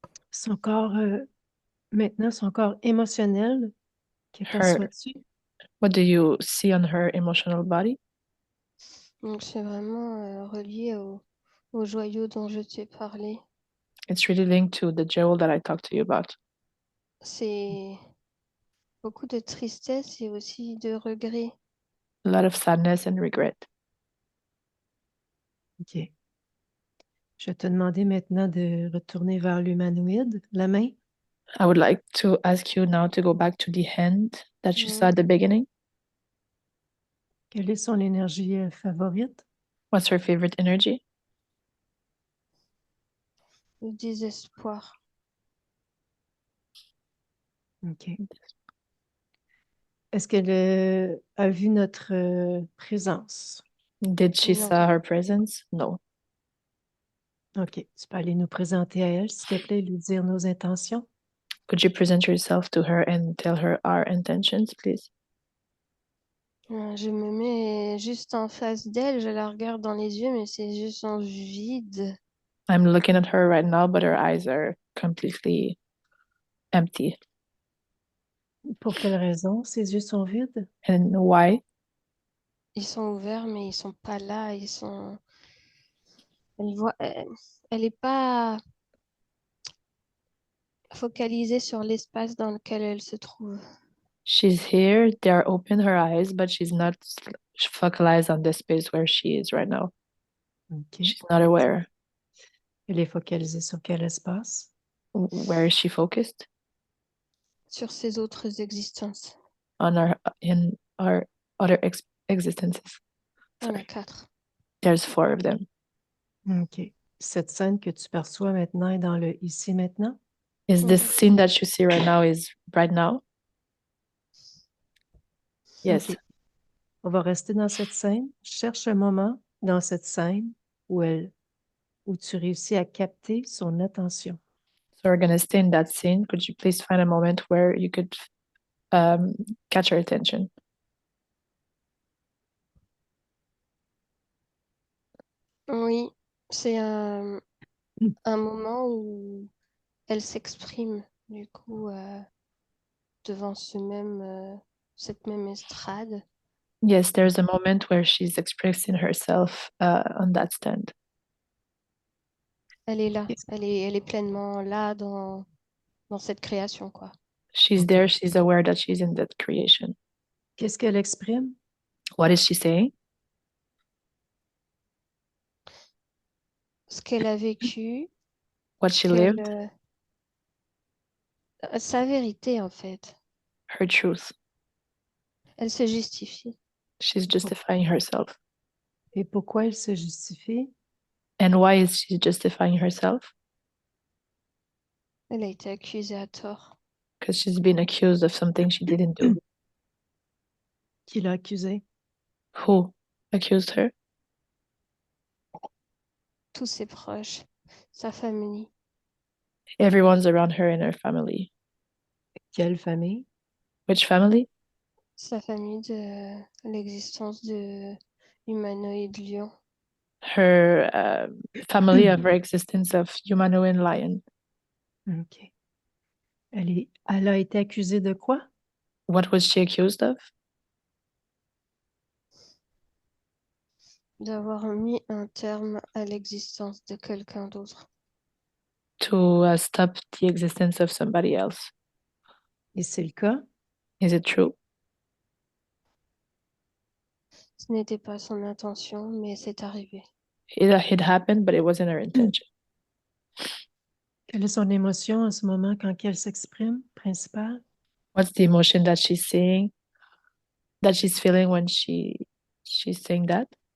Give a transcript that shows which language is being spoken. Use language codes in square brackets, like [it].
[fr] Son corps, maintenant, son corps émotionnel, que [en] Her, [fr] perçois-tu? [en] what do you see on her emotional body? [fr] Donc c'est vraiment relié au joyau dont je t'ai parlé. [en] It's really linked to the jewel that I talked to you about. [fr] C'est beaucoup de tristesse et aussi de regret. [en] A lot of sadness and regret. [fr] OK. Je vais te demander maintenant de retourner vers l'humanoïde, la main. [en] I would like to ask you now to go back to the hand that you saw Mhm. at the beginning. [fr] Quelle est son énergie favorite? [en] What's her favorite energy? [fr] Le désespoir. OK. Est-ce qu'elle a vu notre présence? [en] Did she [fr] Non. [en] saw her presence? No. OK. [fr] Tu peux aller nous présenter à elle, s'il te plaît, lui dire nos intentions. [en] Could you present yourself to her and tell her our intentions, please? [fr] Je me mets juste en face d'elle, je la regarde dans les yeux, mais c'est juste en vide. [en] I'm looking at her right now, but her eyes are completely empty. [fr] Pour quelle raison ses yeux sont vides? [en] And why? [fr] Ils sont ouverts, mais ils sont pas là. Ils sont. Elle est pas focalisée sur l'espace dans lequel elle se trouve. [en] She's here, they are open her eyes, but she's not focalized on the space where she is right now. OK. She's not aware. [fr] Elle est focalisée sur quel espace? [en] Where is she focused? [fr] Sur ses autres existences. [en] In our other existences. [fr] Il y en a [en] Sorry. [fr] 4. [en] There's 4 of them. OK. [fr] Cette scène que tu perçois maintenant est dans le ici maintenant? [en] Is this Mhm. scene that you see right now is right now? Yes. OK. [fr] On va rester dans cette scène. Cherche un moment dans cette scène où tu réussis à capter son attention. [en] So we're gonna stay in that scene. Could you please find a moment where you could catch her attention? [fr] Oui, c'est un moment où elle s'exprime, du coup, devant cette même estrade. [en] Yes, there's a moment where she's expressing herself on that stand. [fr] Elle est là, Qu'est-ce elle est pleinement là dans cette création, quoi. [en] She's Ok. there, she's aware that she's in that creation. [fr] qu'est-ce qu'elle exprime? [en] What is she saying? [fr] Ce qu'elle a vécu, [en] What [fr] ce [en] she lived, [fr] sa vérité, en fait. [en] her truth. [fr] Elle se justifie. [en] She's justifying herself. [fr] Et pourquoi elle se justifie? [en] And why is she justifying herself? [fr] Elle a été accusée à tort. [en] Because she's been accused of something she didn't do. [fr] Qui l'a accusée? [en] Who accused her? [fr] Tous ses proches, sa famille. [en] Everyone's around her in her family. [fr] Quelle famille? [en] Which family? [fr] Sa famille de l'existence de humanoïde lion. [en] Her family of her existence of humanoid lion. OK. [fr] Elle a été accusée de quoi? [en] What was she accused of? [fr] D'avoir mis un terme à l'existence de quelqu'un d'autre. [en] To stop the existence of somebody else. [fr] Et c'est le cas? [en] Is it true? [fr] Ce n'était pas son intention, mais c'est arrivé. [en] It happened, but it wasn't her intention. [fr] Quelle est son émotion en ce moment quand elle s'exprime, principale? [en] What's the emotion that she's seeing, that she's feeling when she's saying that?